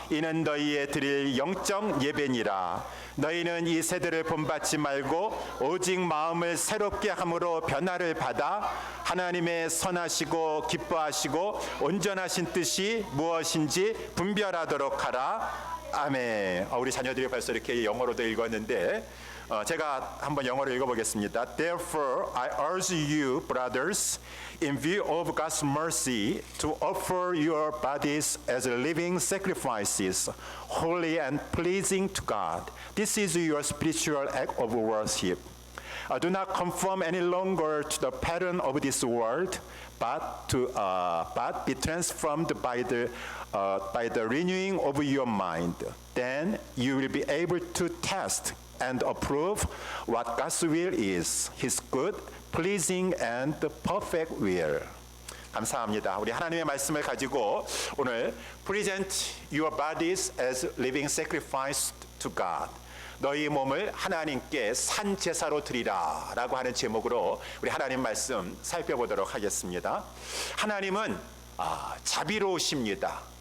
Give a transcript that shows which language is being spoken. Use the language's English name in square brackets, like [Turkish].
[Korean] 이는 너희의 드릴 영적 예배니라. 너희는 이 세대를 본받지 말고 오직 마음을 새롭게 함으로 변화를 받아 하나님의 선하시고 기뻐하시고 온전하신 뜻이 무엇인지 분별하도록 하라. 아멘. 우리 자녀들이 벌써 이렇게 영어로도 읽었는데 제가 한번 영어로 읽어보겠습니다. [English] Therefore I urge you, brothers, in view of God's mercy, to offer your bodies as living sacrifices, holy and pleasing to God. This is your spiritual act of worship. Do not conform any longer to the pattern of this world, but be transformed by the renewing of your mind. Then you will be able to test and approve what God's will is, His good, pleasing, and perfect will. [Korean] 감사합니다. 우리 하나님의 말씀을 가지고 오늘 [English] present your bodies as living sacrifice to God. [Korean] 너희 몸을 하나님께 산 제사로 드리라 라고 하는 제목으로 우리 하나님 말씀 살펴보도록 하겠습니다. 하나님은 자비로우십니다.